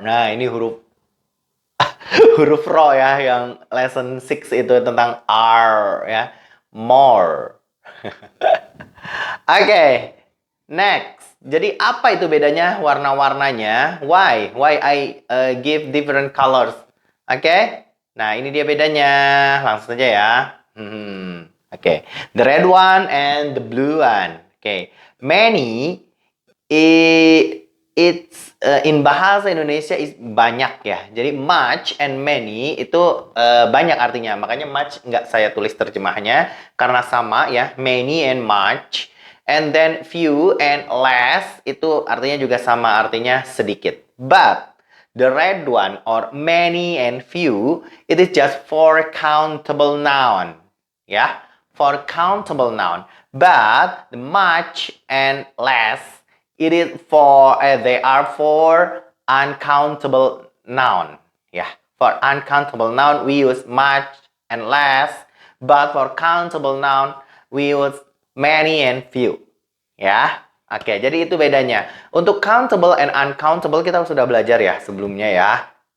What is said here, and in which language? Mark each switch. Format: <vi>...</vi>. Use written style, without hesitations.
<id>Nah, ini huruf huruf ro ya, yang lesson 6 itu tentang R ya. More. Oke, next. Jadi apa itu bedanya warna-warnanya?</id> <en>Why I give different colors?</en> <id>Oke. Nah, ini dia bedanya. Langsung saja ya. Oke.</id> <en>The red one and the blue one. Oke. Many it's in bahasa Indonesia is banyak ya.</en> <id>Jadi much and many itu banyak artinya. Makanya much nggak saya tulis terjemahnya karena sama ya.</id> <en>Many and much. And then few and less</en> <id>itu artinya juga sama, artinya sedikit.</id> <en>But the red one or many and few it is just for countable noun. Ya, for countable noun. But the much and less it is for they are for uncountable noun. Ya, for uncountable noun we use much and less, but for countable noun we use many and few.</en> <id>Ya, oke, jadi itu bedanya. Untuk countable and uncountable kita sudah belajar ya sebelumnya ya.</id>